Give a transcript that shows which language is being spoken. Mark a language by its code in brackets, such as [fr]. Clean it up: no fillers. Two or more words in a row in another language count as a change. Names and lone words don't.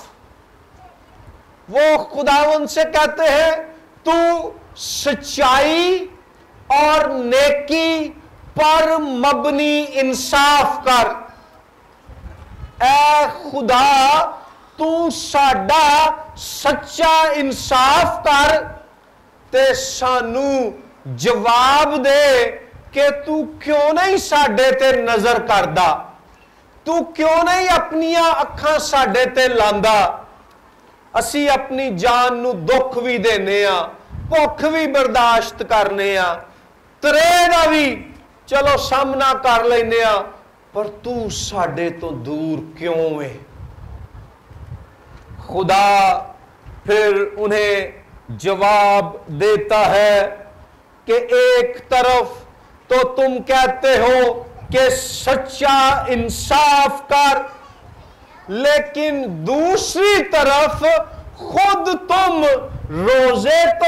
[ur] وہ خداوند سے کہتے ہیں تو سچائی اور نیکی پر مبنی انصاف کر۔ [pa] اے خدا تو ساڈا سچا انصاف کر تے سانو جواب دے کہ تو کیوں نہیں ساڈے تے نظر کردا، تو کیوں نہیں اپنیاں اکھاں ساڈے تے لاندا۔ اسی اپنی جان نو دکھ بھی دینے ہاں، بھوک بھی برداشت کرنے ہاں، ترے دا بھی چلو سامنا کر لینے ہاں، پر تو ساڈے تو دور کیوں ہے؟ [ur] خدا پھر انہیں جواب دیتا ہے کہ ایک طرف تو تم کہتے ہو کہ سچا انصاف کر، لیکن دوسری طرف خود تم روزے تو